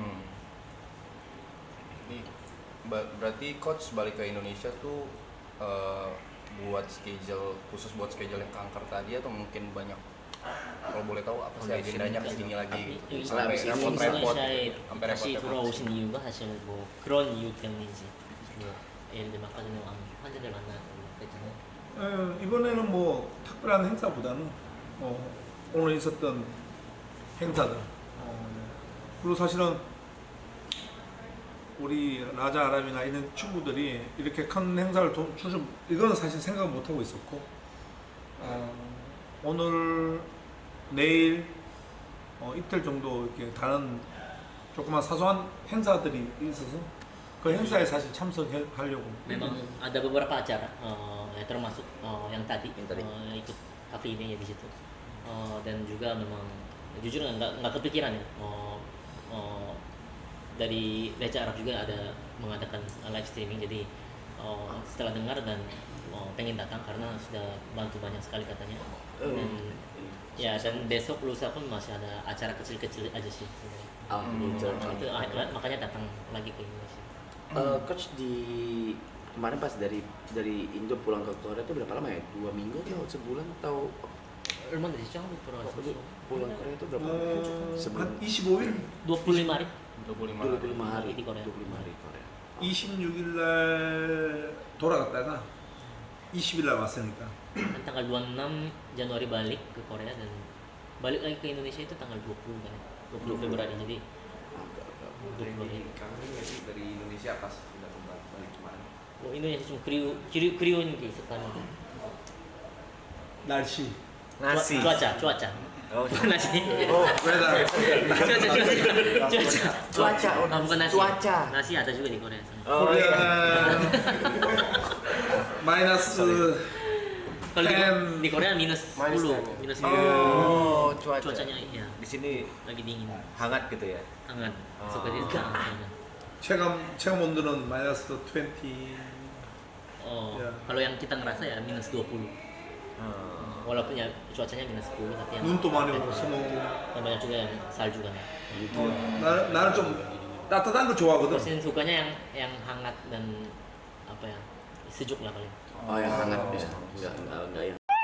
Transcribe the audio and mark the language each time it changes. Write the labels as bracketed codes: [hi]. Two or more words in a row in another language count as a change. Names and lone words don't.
[id] Jadi berarti coach balik ke Indonesia tuh buat schedule khusus buat schedule yang kanker tadi atau mungkin banyak, kalau boleh tahu apa sih agendanya kesini lagi sampai repot-repot sampai [ko] 다시 [id] repot-repot. [ko] 돌아오신 이유가 사실 뭐 그런 이유 때문인지 뭐 예를 들면 아까 전에 환자들 만나고 그랬잖아요. 이번에는 뭐 특별한 행사보다는 오늘 있었던 행사들 그리고 사실은 우리 라자 아람이나 있는 친구들이 이렇게 큰 행사를 추진 이거는 사실 생각 못 하고 있었고 오늘 내일 이틀 정도 이렇게 다른 조그만 사소한 행사들이 있어서 그 행사에 사실 참석하려고. [id] Memang ada beberapa acara, ya termasuk yang tadi, ikut kafe ini ya di situ. Dan juga memang jujur nggak kepikiran ya. Dari Raja Arab juga ada mengadakan [en] live streaming, [id] jadi setelah dengar dan pengen datang karena sudah bantu banyak sekali katanya. Dan ya dan besok lusa pun masih ada acara kecil-kecil aja sih sebenarnya. Itu makanya datang lagi ke Indonesia. Coach di kemarin pas dari Indo pulang ke Korea itu berapa lama ya? 2 minggu atau sebulan atau? [ko] 얼마 되시죠? 한국 돌아와서 [id] pulang Korea itu berapa lama? [ko] 한 25일? [id] 25 hari. 25 hari di Korea. 25 hari Korea. [ko] 26일 날 돌아갔다가 20일 날 왔으니까. [id] Tanggal 26 Januari balik ke Korea dan balik lagi ke Indonesia itu tanggal 20 kan. 20 Februari jadi kangen nggak sih dari Indonesia pas udah balik kemarin? [ko] Indonesia 좀 그리운 게 있었다는 날씨. [id] cuaca. Oh, nasi. [en] weather. [id] cuaca. Bukan nasi. Cuaca. Nasi ada juga di Korea. [ko] 코리아 마이너스 [id] Kalau di Korea minus 10, minus 10. Cuacanya iya. Di sini lagi dingin. hangat gitu ya. Hangat. Seperti itu. [ko] 체감 온도는 마이너스 20. [id] Ya. Kalau yang kita ngerasa ya minus 20. Walaupun ya cuacanya minus 10 tapi yang [ko] 눈도 많이 오고 스노우. [id] dan banyak juga yang salju kan. [ko] 나는 좀 따뜻한 거 좋아하거든. [id] Presiden sukanya yang hangat dan apa ya sejuk lah paling. Oh yang hangat bisa, enggak yang